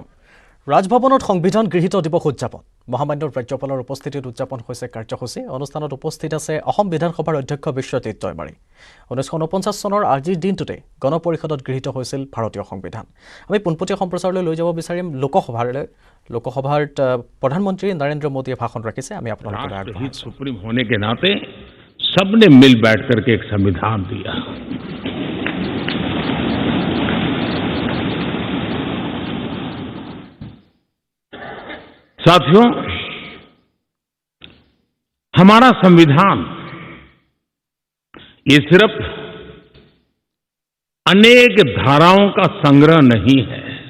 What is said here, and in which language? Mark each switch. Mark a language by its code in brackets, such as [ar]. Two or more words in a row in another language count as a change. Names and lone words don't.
[as] ৰাজভৱনত সংবিধান গৃহীত দিৱস উদযাপন মহামান্য ৰাজ্যপালৰ উপস্থিতিত উদযাপন হৈছে কাৰ্যসূচী। অনুষ্ঠানত উপস্থিত আছে অসম বিধানসভাৰ অধ্যক্ষ বিশ্বজিৎ দৈমাৰী। 1949 চনৰ আজিৰ দিনটোতে গণ পৰিষদত গৃহীত হৈছিল ভাৰতীয় সংবিধান। আমি পোনপটীয়া সম্প্ৰচাৰলৈ লৈ যাব বিচাৰিম লোকসভাৰ প্ৰধানমন্ত্ৰী নৰেন্দ্ৰ মোদীয়ে ভাষণ ৰাখিছে। আমি আপোনালোকক [hi] राष्ट्रहित सुप्रीम होने के नाते सबने मिल बैठ करके एक संविधान दिया। साथियों, हमारा संविधान ये सिर्फ अनेक धाराओं का संग्रह नहीं है।